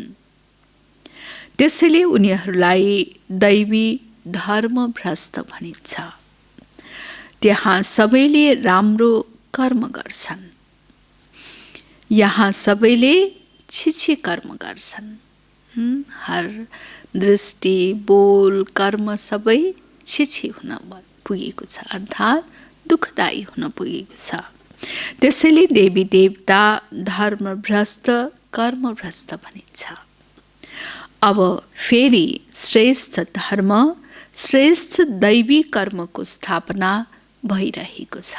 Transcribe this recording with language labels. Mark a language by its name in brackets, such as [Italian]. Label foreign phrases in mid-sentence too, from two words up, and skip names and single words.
[Nepali] त्यसैले उनीहरूलाई दैवी धर्म भ्रष्ट भनिन्छ। त्यहाँ सबैले राम्रो कर्म गर्छन्, यहाँ सबैले छिछि कर्म गर्छन्। हर दृष्टि बोल कर्म सबै छिछि हुन पुगेको छ, अर्थात् दुःखदायी हुन पुगेको छ। त्यसैले देवी देवता धर्म भ्रष्ट कर्म भ्रष्ट भनिन्छ। अब फेरि श्रेष्ठ धर्म श्रेष्ठ दैवी कर्मको स्थापना भइरहेको छ।